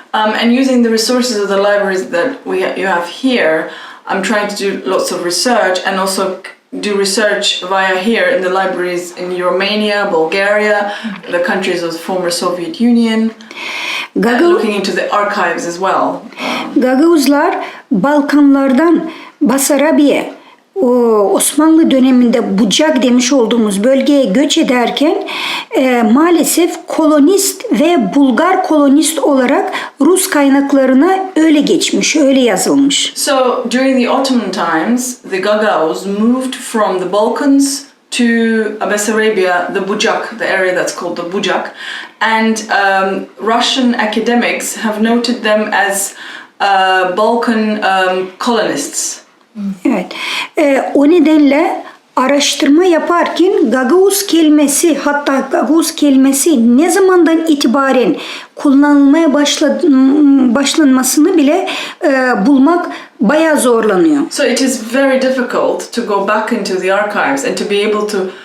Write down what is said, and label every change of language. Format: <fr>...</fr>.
<en>And using the resources of the libraries that you have here, I'm trying to do lots of research and also do research via here in the libraries in Romania, Bulgaria, the countries of the former Soviet Union, looking into the archives as well.</en> <tr>Gagauzlar Balkanlardan Basarabiye, Osmanlı döneminde Bucak demiş olduğumuz bölgeye göç ederken maalesef kolonist ve Bulgar kolonist olarak Rus kaynaklarına öyle geçmiş, öyle yazılmış.</tr> <en>So during the Ottoman times, the Gagauz moved from the Balkans to Bessarabia, the Bucak, the area that's called the Bucak, and Russian academics have noted them as Balkan colonists.</en> <tr>Evet. O nedenle araştırma yaparken Gagauz kelimesi, hatta Gagauz kelimesi ne zamandan itibaren kullanılmaya başlanmasını bile bulmak bayağı zorlanıyor.</tr> <en>So it is very difficult to go back into the archives and to be able to</en>